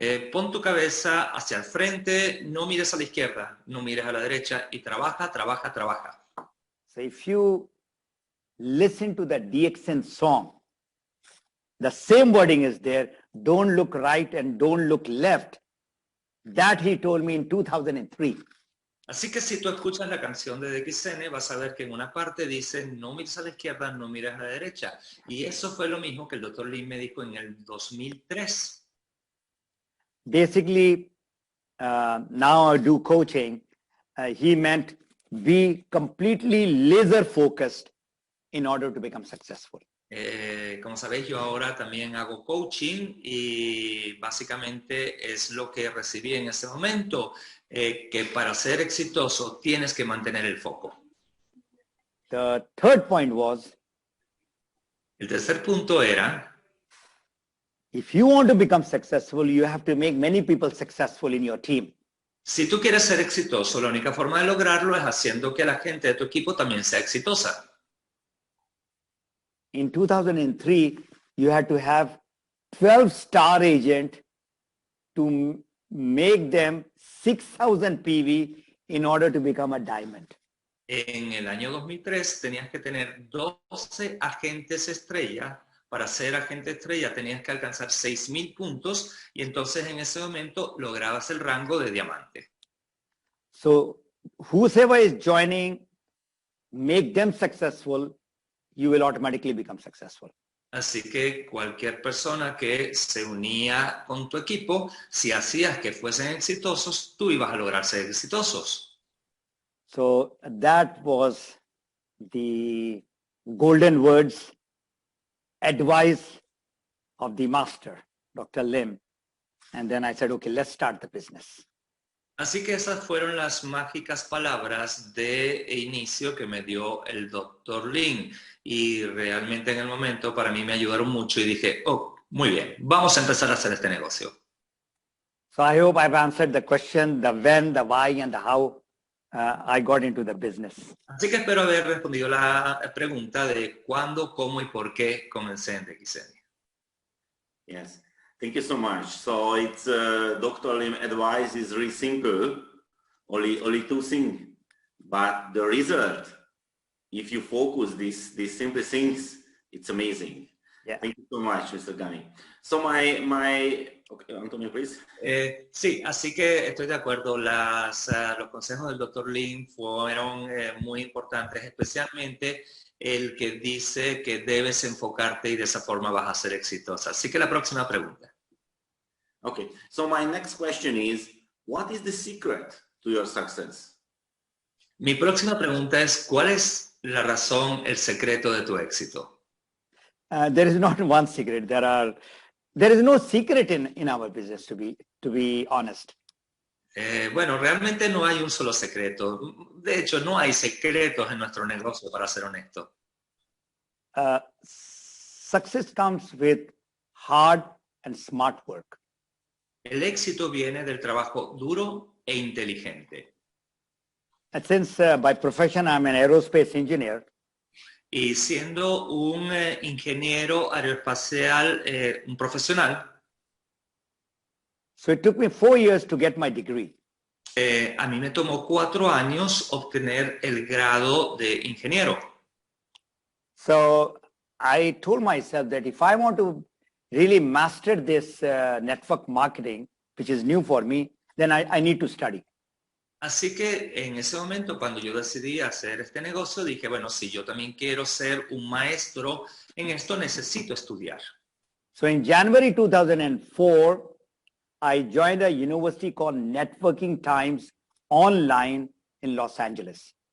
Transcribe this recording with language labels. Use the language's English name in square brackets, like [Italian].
[Spanish] Pon tu cabeza hacia el frente, no mires a la izquierda, no mires a la derecha y trabaja, trabaja, trabaja. [English] So if you listen to the DXN song, the same wording is there, don't look right and don't look left. That he told me in 2003. [Spanish] Así que si tú escuchas la canción de DXN, vas a ver que en una parte dice, no mires a la izquierda, no mires a la derecha. Y eso fue lo mismo que el Dr. Lim me dijo en el 2003. [English] Basically, now I do coaching. He meant be completely laser focused in order to become successful. [Spanish] Como sabéis, yo ahora también hago coaching y básicamente es lo que recibí en ese momento, que para ser exitoso tienes que mantener el foco. [English] The third point was, [Spanish] El tercer punto era, [English] if you want to become successful, you have to make many people successful in your team. [Spanish] si tú quieres ser exitoso, la única forma de lograrlo es haciendo que la gente de tu equipo también sea exitosa. [English] In 2003, you had to have 12 star agent to make them 6,000 PV in order to become a diamond. [Spanish] En el año 2003 tenías que tener 12 agentes estrella. Para ser agente estrella tenías que alcanzar 6,000 puntos y entonces en ese momento lograbas el rango de diamante. [English] So whosoever is joining, make them successful, you will automatically become successful. [Spanish] Así que cualquier persona que se unía con tu equipo, si hacías que fuesen exitosos, tú ibas a lograr ser exitosos. [English] So that was the golden words, advice of the master, Dr. Lim. And then I said, okay, let's start the business. [Spanish] Así que esas fueron las mágicas palabras de inicio que me dio el Dr. Lim. Y realmente en el momento para mí me ayudaron mucho y dije, oh, muy bien, vamos a empezar a hacer este negocio. [English] So I hope I've answered the question, the when, the why, and the how I got into the business. [Spanish] Así que espero haber respondido la pregunta de cuándo, cómo y por qué comencé en DXN. [English] Yes, thank you so much. So it's Dr. Lim advice is really simple, only two things, but the result, if you focus these simple things, it's amazing. Yeah. Thank you so much, Mr. Ghani. So okay, Antonio, please. [Spanish] Sí, así que estoy de acuerdo. Los consejos del Dr. Lim fueron muy importantes, especialmente el que dice que debes enfocarte y de esa forma vas a ser exitosa. Así que la próxima pregunta. [English] Okay, so my next question is, what is the secret to your success? [Spanish] Mi próxima pregunta es, ¿cuál es la razón, el secreto de tu éxito? [English] There is not one secret. There is no secret in our business, to be honest. [Spanish] Bueno, realmente no hay un solo secreto. De hecho, no hay secretos en nuestro negocio, para ser honesto. [English] Success comes with hard and smart work. [Spanish] El éxito viene del trabajo duro e inteligente. [English] And since by profession I'm an aerospace engineer, [Spanish] Y siendo un ingeniero aeroespacial, un profesional, [English] so it took me 4 years to get my degree. [Spanish] A mí me tomó 4 años obtener el grado de ingeniero. [English] So I told myself that if I want to really master this network marketing, which is new for me, then I need to study. [Spanish] Así que en ese momento, cuando yo decidí hacer este negocio, dije, bueno, si yo también quiero ser un maestro en esto, necesito estudiar. [English] So in January 2004, I joined a university called Networking Times Online in Los Angeles.